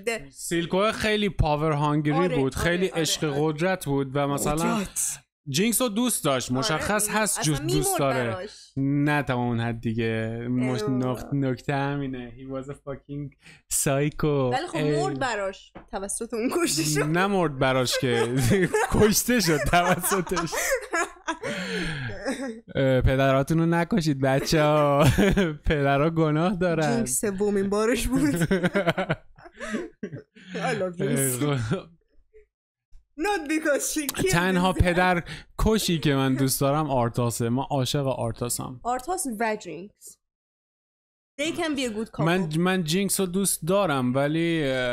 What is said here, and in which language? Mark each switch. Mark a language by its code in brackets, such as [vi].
[fa] سیلکو خیلی پاور هانگری بود، خیلی عشق قدرت بود و مثلا جینکس رو دوست داشت، مشخص هست دوست داره، نه تا اون حد دیگه. نکته همینه [en] he was a fucking psycho. [fa] ولی خب مرد براش توسط اون کشته شد. نه مرد براش که کشته شد توسطش. پدراتون رو نکشید بچه ها، پدرها گناه دارن. جینکس سومین بارش بود. [en] I love you. Not because she killed. [fa] تنها پدر کشی که من دوست دارم آرتاسه. من عاشق آرتاسم. آرتاس و جینکس [en] they can be a good couple. [fa] من جینکس رو دوست دارم ولی